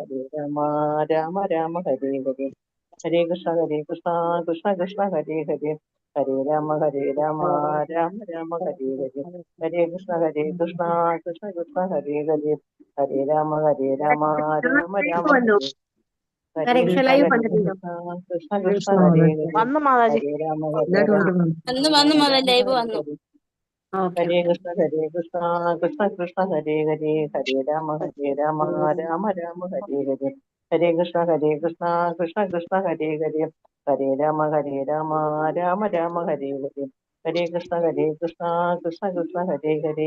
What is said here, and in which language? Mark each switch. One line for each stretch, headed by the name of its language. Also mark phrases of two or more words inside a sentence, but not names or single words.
Sanskrit: രാമ രാമ ഹരേ ഹരേ ഹരേ കൃഷ്ണ കൃഷ്ണ കൃഷ്ണ ഹരേ ഹരേ ഹരേ രാമ രാമ രാമ ഹരേ ഹരേ ഹരേ കൃഷ്ണ കൃഷ്ണ കൃഷ്ണ ഹരേ ഹരേ ഹരേ രാമ രാമ രാമ
Malayalam: വന്നു
Sanskrit: ഹരേ ഹരേ ഹരേ കൃഷ്ണ കൃഷ്ണ
Malayalam: ലൈവ് വന്നിട്ടുണ്ടോ?
Sanskrit: കൃഷ്ണ കൃഷ്ണ ഹരേ ഹരേ
Malayalam: വന്നു മാതാജി.
Sanskrit: ഹരേ രാമ
Malayalam: വന്നു ലൈവ് വന്നു. ഓക്കെ
Sanskrit: ഹരേ കൃഷ്ണ കൃഷ്ണ കൃഷ്ണ ഹരേ ഹരേ ഹരേ രാമ രാമ രാമ ഹരേ ഹരേ ഹരേ കൃഷ്ണ കൃഷ്ണ കൃഷ്ണ ഹരേ ഹരേ ഹരേ രാമ രാമ രാമ ഹരേ ഹരേ ഹരേ കൃഷ്ണ കൃഷ്ണ കൃഷ്ണ ഹരേ ഹരേ